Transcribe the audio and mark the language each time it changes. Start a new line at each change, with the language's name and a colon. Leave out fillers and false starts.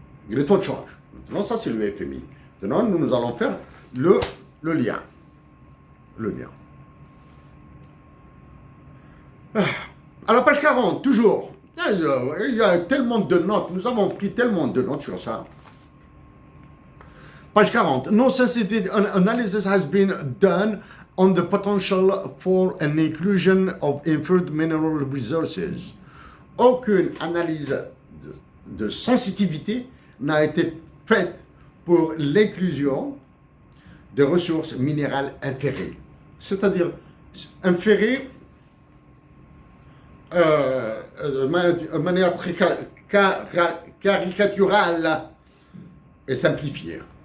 French: Le taux de change. Maintenant, ça c'est le FMI. Maintenant, nous allons faire le lien. Le lien. À la page 40, toujours. Il y a tellement de notes. Nous avons pris tellement de notes sur ça.
English: Page 40. No sensitive analysis has been done on the potential for an inclusion of inferred mineral resources.
French: Aucune analyse de sensitivité n'a été faite pour l'inclusion de ressources minérales inférées. C'est-à-dire, inférées de manière très caricaturale et simplifiée.